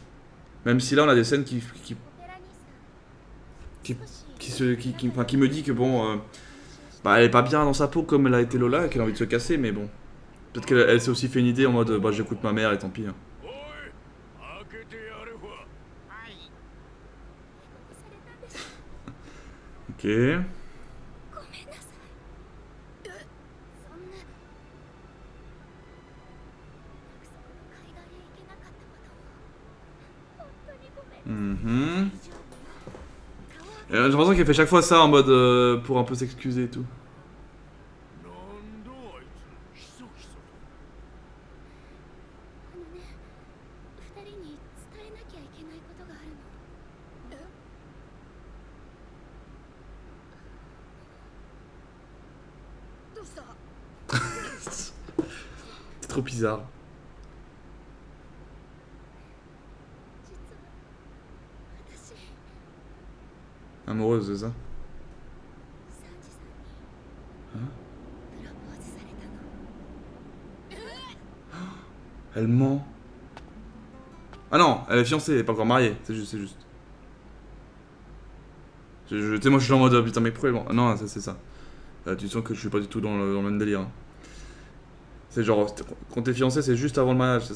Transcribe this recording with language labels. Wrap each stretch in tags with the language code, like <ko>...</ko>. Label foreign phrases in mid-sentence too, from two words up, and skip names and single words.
<fr>Même si là, on a des scènes qui me dit que bon, bah, elle est pas bien dans sa peau comme elle a été Lola et qu'elle a envie de se casser, mais bon. Peut-être qu'elle s'est aussi fait une idée en mode bah j'écoute ma mère et tant pis. Hein. Ok.</fr> <ja>ごめんなさい。そんな海岸へ行けなかったことを本当にごめん。 Mhm.</ja> <fr>J'ai l'impression qu'elle fait chaque fois ça en mode pour un peu s'excuser et tout.</fr> <ja>なんだあいつひそひそと。二人に伝えなきゃいけないことがあるの。どうした？</ja> <fr>C'est trop bizarre.</fr> <ja>実は私、</ja> <fr>Amoureuse, c'est ça?</fr> <ja>サンジさんにプロポーズされたの。</ja> <fr>Elle ment. Ah non, elle est fiancée, elle est pas encore mariée, c'est juste, c'est juste. Tu sais, moi je suis en mode putain, mec, pourquoi elle ment? Ah non, ça c'est ça. Tu sens que je suis pas du tout dans le même délire. Hein. C'est genre, quand t'es fiancé, c'est juste avant le mariage, c'est ça?</fr>